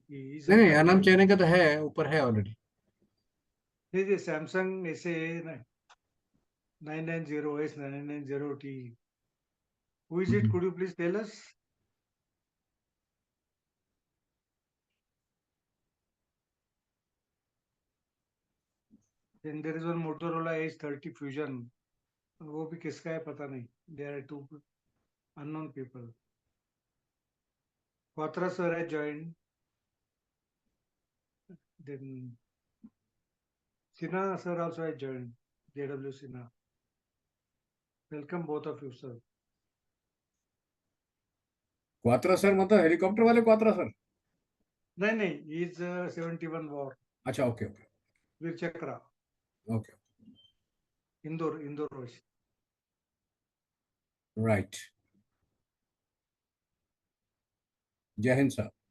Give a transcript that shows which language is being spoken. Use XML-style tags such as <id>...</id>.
<hi>नहीं यार नाम चैनी का तो है, ऊपर है ऑलरेडी. देखिए सैमसंग ऐसे 990 S990T.</hi> <en>Who is it? Could you please tell us? Then there is one Motorola H30 Fusion. वो भी किसका है पता नहीं. There are two unknown people. Quatra sir has joined. Then Sinha sir also has joined. JW Sinha. Welcome both of you, sir.</en> <hi>Kwatra sir मतलब helicopter वाले Kwatra sir? नहीं,</hi> <en>he is 71 war.</en> <hi>अच्छा, ओके ओके. वीर चक्रा.</hi> <en>Okay.</en> <hi>इंदौर रोश.</hi> <en>Right.</en> <hi>जय Hind sir.</hi>